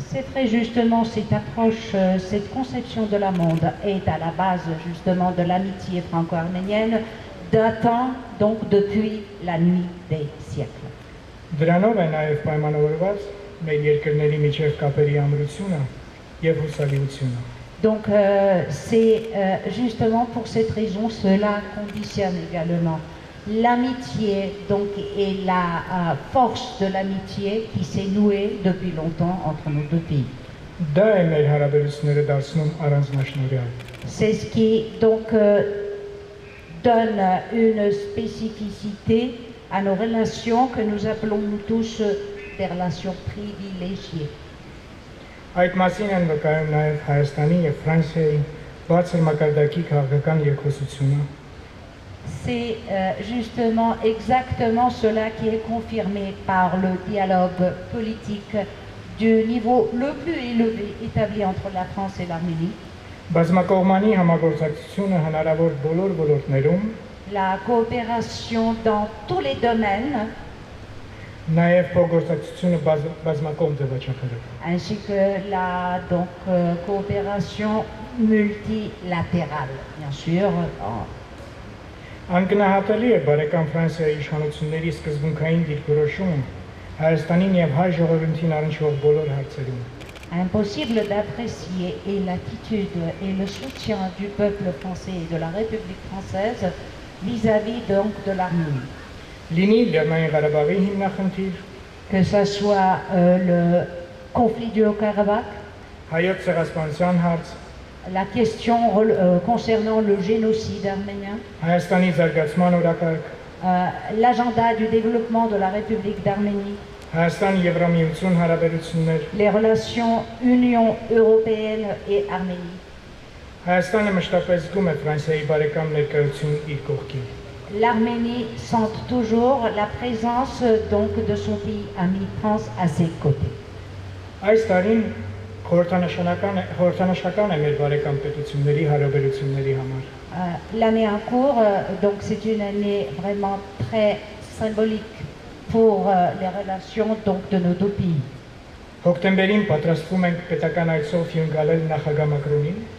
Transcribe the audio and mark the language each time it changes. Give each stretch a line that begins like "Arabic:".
French: C'est très justement cette approche, cette conception de la monde est à la base justement de l'amitié franco-arménienne datant donc depuis la nuit des siècles.
Armenian: Դրանով է նաև պայմանավորված մեր երկրների միջև կապերի ամրությունը եւ հուսալիությունը։
French: Donc c'est justement pour cette raison cela conditionne également l'amitié donc et la force de l'amitié qui s'est nouée depuis longtemps entre nos deux pays.
Armenian: Դա է մեր հարաբերությունները դարձնում առանձնաշնորհյալ։
French: C'est ce qui donc donne une spécificité à nos relations que nous appelons nous tous des relations privilégiées.
Armenian: Այդ մասին են վկայում նաև Հայաստանի եւ Ֆրանսիայի բարձր մակարդակի քաղաքական երկխոսությունը։
French: C'est justement exactement cela qui est confirmé par le dialogue politique du niveau le plus élevé établi entre la France et l'Arménie.
Armenian: Բազմակողմանի համագործակցությունը հնարավոր բոլոր ոլորտներում,
French: La coopération dans tous les domaines,
Armenian: նաև փոխգործակցությունը բազմակողմ ձևաչափերով։
French: ainsi que la donc, coopération multilatérale, bien sûr.
Armenian: Անկնահատելի է բարեկամ Ֆրանսիայի իշխանությունների սկզբունքային դիրքորոշումը Հայաստանին եւ հայ ժողովրդին առնչվող բոլոր հարցերում։
French: Impossible d'apprécier et l'attitude et le soutien du peuple français et de la République française vis-à-vis donc de l'Arménie.
Armenian: Լինի Լեռնային Ղարաբաղի հիմնախնդիր,
French: Que ce soit le conflit du Haut-Karabakh,
Armenian: հայոց ցեղասպանության հարց,
French: la question concernant le génocide arménien,
Armenian: Հայաստանի զարգացման օրակարգ,
French: l'agenda du développement de la République d'Arménie,
Armenian: Հայաստան-Եվրամիություն հարաբերություններ,
French: les relations Union européenne et Arménie.
Armenian: Հայաստանը մշտապես զգում է Ֆրանսիայի բարեկամ ներկայություն իր կողքին։
French: L'Arménie sent toujours la présence donc de son pays ami France à ses côtés.
Armenian: Այս տարին խորհրդանշական է մեր բարեկամ պետությունների հարաբերությունների համար։
French: L'année en cours, donc c'est une année vraiment très symbolique pour les relations donc de nos deux pays.
Armenian: Հոկտեմբերին պատրաստվում ենք պետական այցով հյուրընկալել նախագահ Մակրոնին։